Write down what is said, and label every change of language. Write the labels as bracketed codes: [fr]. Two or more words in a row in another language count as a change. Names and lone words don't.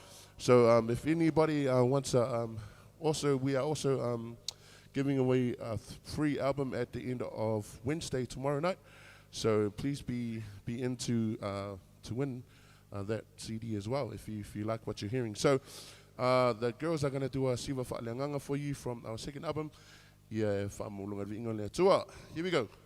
[en] So if anybody wants to, we are also giving away a free album at the end of Wednesday, tomorrow night. So please be in to win that CD as well if you like what you're hearing. So the girls are going to do a Siva Fa'aleanganga for you from our second album. Yeah, [sm] whamulunga vi'inga lea tua. [en] Here we go.